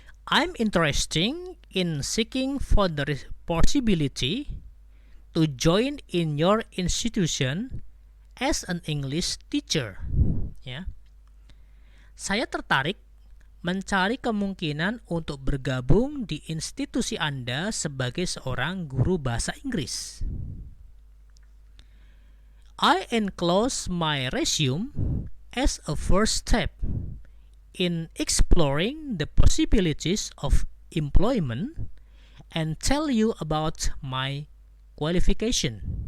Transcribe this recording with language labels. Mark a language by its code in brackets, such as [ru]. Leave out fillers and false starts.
[en] I'm interested in seeking for the possibility to join in your institution as an English teacher. [id] Ya. Saya tertarik mencari kemungkinan untuk bergabung di institusi Anda sebagai seorang guru bahasa Inggris. [en] I enclose my resume as a first step in exploring the possibilities of employment and tell you about my qualification.